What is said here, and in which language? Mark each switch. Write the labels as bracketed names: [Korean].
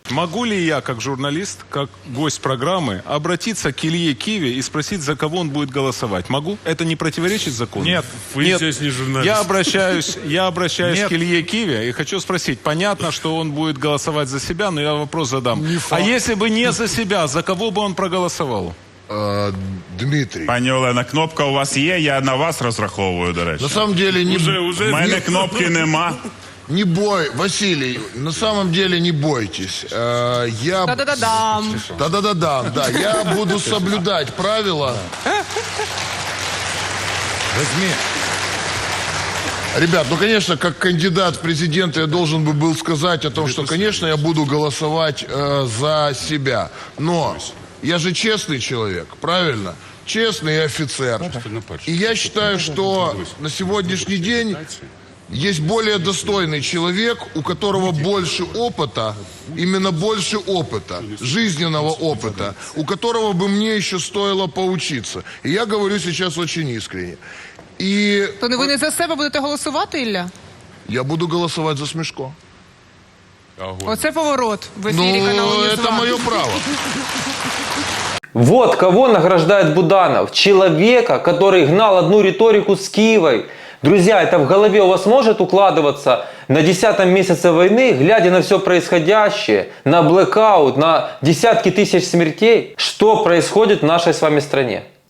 [Russian] Могу ли я, как журналист, как гость программы, обратиться к Илье Киве и спросить, за кого он будет голосовать? Могу? Это не противоречит закону? Нет, вы здесь не журналист. Я обращаюсь к Илье Киве и хочу спросить. Понятно, что он будет голосовать за себя, но я вопрос задам. А если бы не за себя, за кого бы он проголосовал? Дмитрий. [Ukrainian] Пані Олена, кнопка у вас є, я на вас розраховую, до речі. [Russian] На самом деле не... [Ukrainian] У мене кнопки нема. [Russian] Не бой, Василий, на самом деле не бойтесь. Я... Та-да-да-дам. Да-да-да-дам, да. Я буду соблюдать правила. Возьми. Ребят, ну, конечно, как кандидат в президенты я должен был сказать о том, что, конечно, я буду голосовать за себя. Но я же честный человек, правильно? Честный офицер. И я считаю, что на сегодняшний день есть более достойный человек, у которого больше опыта, именно больше опыта, жизненного опыта, у которого бы мне еще стоило поучиться. И я говорю сейчас очень искренне. И... [Ukrainian] То ви не за себе будете голосувати, Ілля? [Russian] Я буду голосовать за Смешко. [Ukrainian] Оце поворот в ефірі Ну, каналу [Russian] это [Ukrainian] «Ньюзван». [Russian] мое право. Вот кого награждает Буданов. Человека, который гнал одну риторику с Киевой. Друзья, это в голове у вас может укладываться на 10-м месяце войны, глядя на все происходящее, на блэкаут, на десятки тысяч смертей, что происходит в нашей с вами стране?